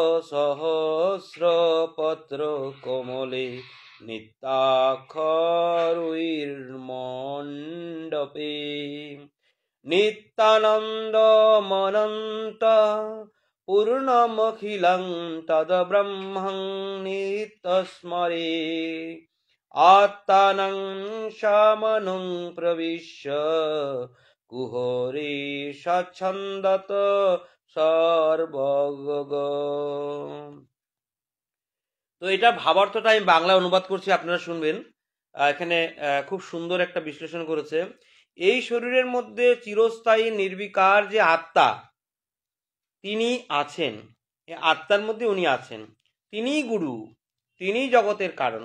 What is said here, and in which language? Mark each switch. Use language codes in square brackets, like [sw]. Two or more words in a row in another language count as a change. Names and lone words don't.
[sa] সহস্রপত্র কোমলে নিত্যাক্ষরুইর্মণ্ডপে নিত্যানন্দমনন্ত পূর্ণমখিলং তদ্ব্রহ্মং নিত্যস্মরে আত্মানং শামনং প্রবিশ্য কুহরে স্বচ্ছন্দত সর্বগ। [bn] তো এটা ভাবার্থটা আমি বাংলা অনুবাদ করছি, আপনারা শুনবেন। এখানে খুব সুন্দর একটা বিশ্লেষণ করেছে। এই শরীরের মধ্যে চিরস্থায়ী নির্বিকার যে আত্মা তিনি আছেন, আত্মার মধ্যে উনি আছেন, তিনিই গুরু, তিনিই জগতের কারণ।